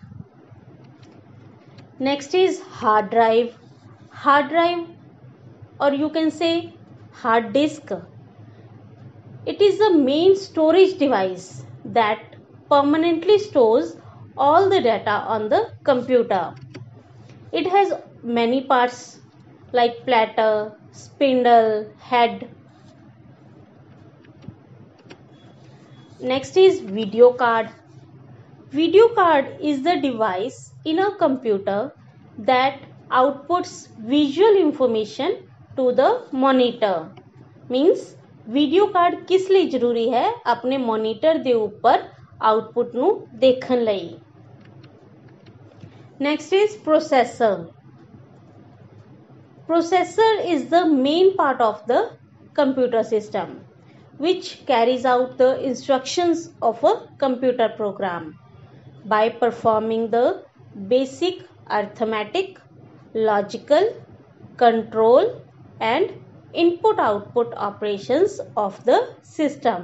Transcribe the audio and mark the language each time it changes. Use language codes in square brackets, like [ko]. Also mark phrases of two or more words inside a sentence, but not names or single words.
[en] Next is hard drive. hard drive or you can say hard disk. It is the main storage device that permanently stores all the data on the computer. It has many parts like platter, spindle, head. Next is video card. Video card is the device in a computer that outputs visual information to the monitor. Means video card [hi] किस लिए जरूरी है? [pa] ਆਪਣੇ monitor ਦੇ ਉੱਤੇ output ਨੂੰ ਦੇਖਣ ਲਈ. [en] Next is processor. Processor is the main part of the computer system which carries out the instructions of a computer program by performing the basic arithmetic, logical, control and input-output operations of the system.